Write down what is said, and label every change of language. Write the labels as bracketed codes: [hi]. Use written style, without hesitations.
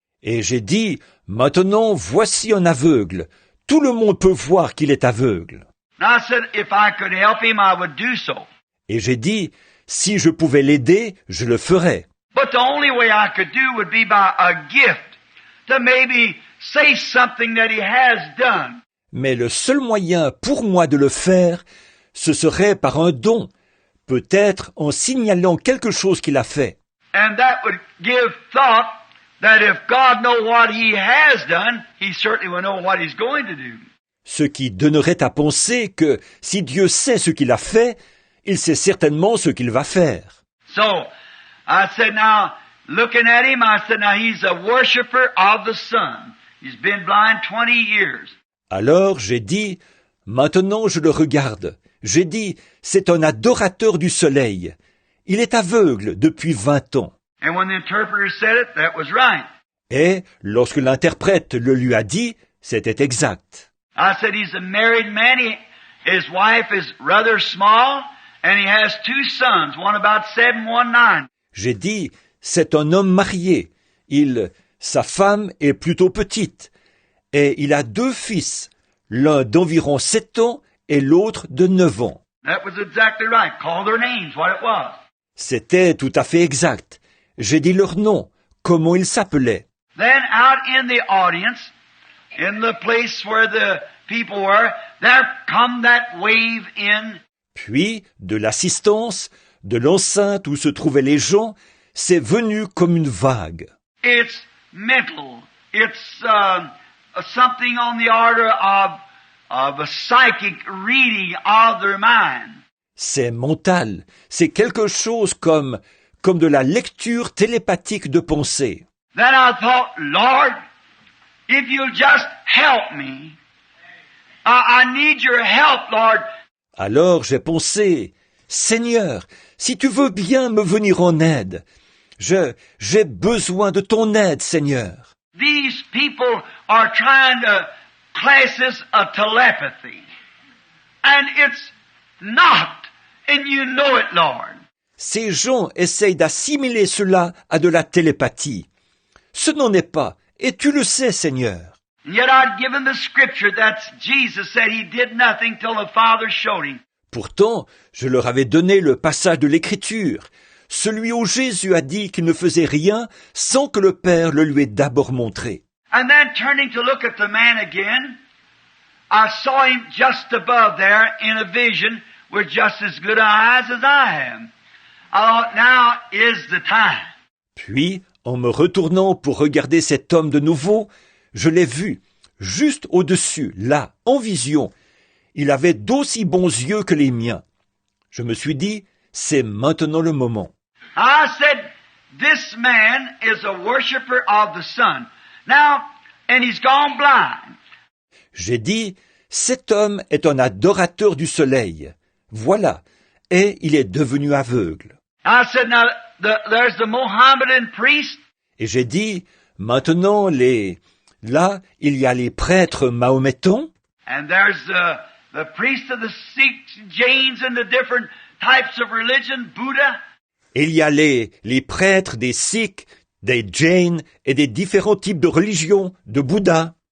[fr] Et j'ai dit, maintenant voici un aveugle. Tout le monde peut voir qu'il est aveugle. [en] And I said, if I could help him, I would do so. [fr] Et j'ai dit, si je pouvais l'aider, je le ferais. [en] But the only way I could do would be by a gift to maybe say something that he has done. [fr] Mais le seul moyen pour moi de le faire, ce serait par un don, peut-être en signalant quelque chose qu'il a fait. [en] And that would give thought that if God knows what he has done, he certainly will know what he's going to do. [fr] Ce qui donnerait à penser que si Dieu sait ce qu'il a fait, il sait certainement ce qu'il va faire. [en] So, I said, now, looking at him, I said, now he's a worshiper of the sun. He's been blind 20 years. [fr] Alors j'ai dit, maintenant je le regarde. J'ai dit, c'est un adorateur du soleil. Il est aveugle depuis 20 ans. [en] And when the interpreter said it, that was right. [fr] Et lorsque l'interprète le lui a dit, c'était exact. [en] I said, he's a married man. His wife is rather small, and he has 2 sons, one about 7, one 9. [fr] J'ai dit, c'est un homme marié. Sa femme est plutôt petite. Et il a 2 fils, l'un d'environ 7 ans et l'autre de 9 ans. [en] That was exactly right. Call their names, what it was. [fr] C'était tout à fait exact. J'ai dit leur nom, comment ils s'appelaient. [en] Then out in the audience, in the place where the people were, there come that wave in. [fr] Puis, de l'assistance, de l'enceinte où se trouvaient les gens, c'est venu comme une vague. [en] It's mental. It's something on the order of a psychic reading of their mind. [fr] C'est mental, c'est quelque chose comme de la lecture télépathique de pensée. [en] Then I thought, Lord, if you'll just help me, I need your help, Lord. [fr] Alors j'ai pensé, Seigneur, si tu veux bien me venir en aide, j'ai besoin de ton aide, Seigneur. [en] These people are trying to class this a telepathy. And it's not. And you know it, Lord. [fr] Ces gens essayent d'assimiler cela à de la télépathie. Ce n'en est pas, et tu le sais, Seigneur. [en] And yet I'd given the scripture that Jesus said he did nothing till the Father showed him. [fr] Pourtant, je leur avais donné le passage de l'Écriture, celui où Jésus a dit qu'il ne faisait rien sans que le Père le lui ait d'abord montré. [en] And then turning to look at the man again, I saw him just above there in a vision with just as good eyes as I have. I thought, now is the time. [fr] Puis, en me retournant pour regarder cet homme de nouveau, je l'ai vu, juste au-dessus, là, en vision. Il avait d'aussi bons yeux que les miens. Je me suis dit, c'est maintenant le moment. [en] I said, this man is a worshiper of the sun. Now, and he's gone blind. [fr] J'ai dit, cet homme est un adorateur du soleil. Voilà, et il est devenu aveugle. [en] I said, now, there's the Mohammedan priest. [fr] Et j'ai dit, maintenant là, il y a les prêtres mahométans, [en] And there's the priest of the Sikhs, Jains, and the different types of religion, Buddha. [fr] et il y a les prêtres des Sikhs, des Jains et des différents types de religions, de Bouddha.